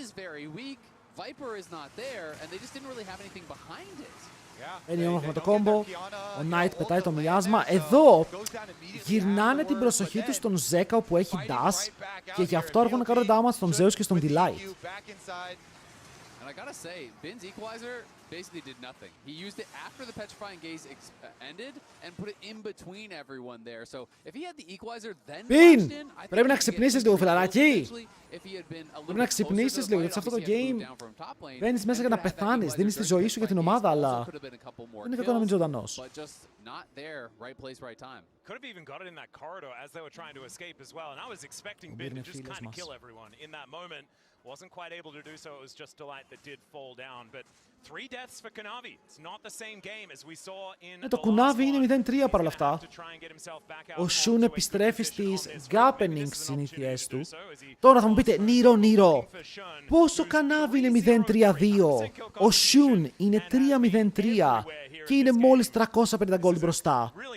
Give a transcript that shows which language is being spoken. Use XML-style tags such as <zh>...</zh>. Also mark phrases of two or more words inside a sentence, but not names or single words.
<el>Είναι όμορφο με το κόμπο. Ο Knight πετάει το μοιράσμα. Εδώ γυρνάνε την προσοχή του στον Ζέκα που έχει dash και γι' αυτό έρχονται να κάνουν damage στον Zeus και στον Delight.</el> <en>And I gotta say, Bin's equalizer basically did nothing. He used it after the petrifying gaze ended and put it in between everyone there. So if he had the equalizer then Bin! in, I</en> <el>Πρέπει να</el> <en>think</en> <el>ξυπνήσεις λίγο, φιλαράκι!</el> <en>if he had been a little</en> <el>Πρέπει να</el> <en>bit closer to</en> <el>ξυπνήσεις</el> <en>the</en> <el>λίγο,</el> <en>fight,</en> <el>γιατί σε αυτό το</el> <en>obviously he had game moved down from top lane</en> <el>μπαίνεις μέσα</el> <en>and</en> <el>για να</el> <en>could have had that</en> <el>πεθάνεις,</el> <en>equalizer</en> <el>δίνεις τη</el> <en>during</en> <el>ζωή</el> <en>the</en> <el>σου για την</el> <en>petrifying</en> <el>ομάδα,</el> <en>gaze.</en> <el>αλλά</el> <en>Also could have been a couple more</en> <el>είναι κακό να μην</el> <en>kills,</en> <el>ζωντανός.</el> <en>but just not there, right place, right time. Could have even got it in that corridor as they were trying to escape as well. And I was expecting Bin to just kind of kill everyone in that moment. Wasn't quite able to do so. It was just Delight that did fall down. But 3 deaths for Kanavi. It's not the same game as we saw in</en> <el>Το κουνάβι είναι 0-3 παρόλα αυτά. Ο Σουν επιστρέφει στις gappening συνήθειές του. Τώρα θα μου πείτε, Νίρο, πόσο Κανάβι είναι 0-3-2. Ο Σουν είναι 3-0-3 και είναι μόλις 350 gold μπροστά.</el>